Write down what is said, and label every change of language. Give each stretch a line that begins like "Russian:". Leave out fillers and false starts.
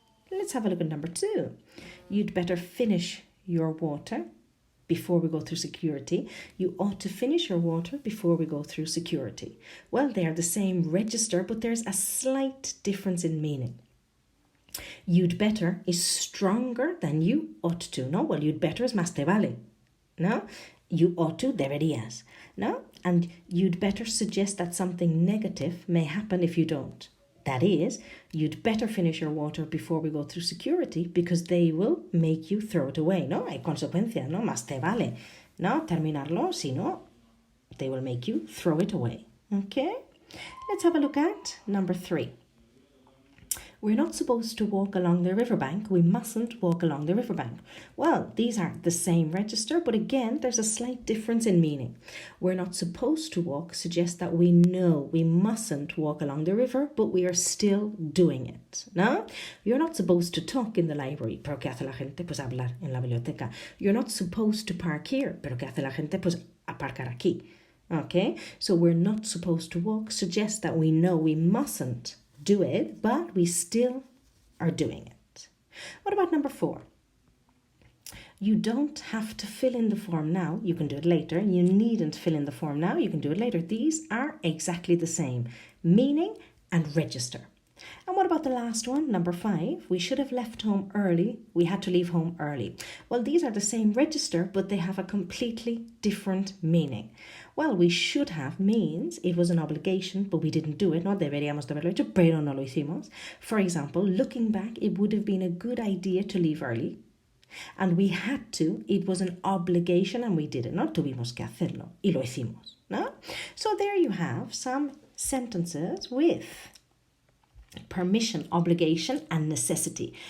English: Let's have a look at number 2. You'd better finish your water before we go through security. You ought to finish your water before we go through security. Well, they are the same register, but there's a slight difference in meaning. You'd better is stronger than you ought to. No, well, you'd better is
Spanish: más te vale.
English: No, you ought to,
Spanish: deberías.
English: No, and you'd better suggest that something negative may happen if you don't. That is, you'd better finish your water before we go through security because they will make you throw it away.
Spanish: No, hay consecuencias, no, más te vale. No, terminarlo, si no, they will make you throw it away.
English: Okay, let's have a look at number 3. We're not supposed to walk along the riverbank. We mustn't walk along the riverbank. Well, these are the same register, but again, there's a slight difference in meaning. We're not supposed to walk suggests that we know we mustn't walk along the river, but we are still doing it. No? You're not supposed to talk in the library,
Spanish: pero ¿qué hace la gente? Pues hablar en la biblioteca.
English: You're not supposed to park here,
Spanish: pero ¿qué hace la gente? Pues aparcar aquí. Okay?
English: So we're not supposed to walk suggests that we know we mustn't do it, but we still are doing it. What about number 4? You don't have to fill in the form now. You can do it later. You needn't fill in the form now. You can do it later. These are exactly the same, meaning and register. And what about the last one, number 5? We should have left home early. We had to leave home early. Well, these are the same register, but they have a completely different meaning. Well, we should have means it was an obligation, but we didn't do it.
Spanish: No deberíamos de haberlo hecho, pero no lo hicimos.
English: For example, looking back, it would have been a good idea to leave early. And we had to, it was an obligation and we did it.
Spanish: No tuvimos que hacerlo y lo hicimos. No?
English: So there you have some sentences with permission, obligation, and necessity.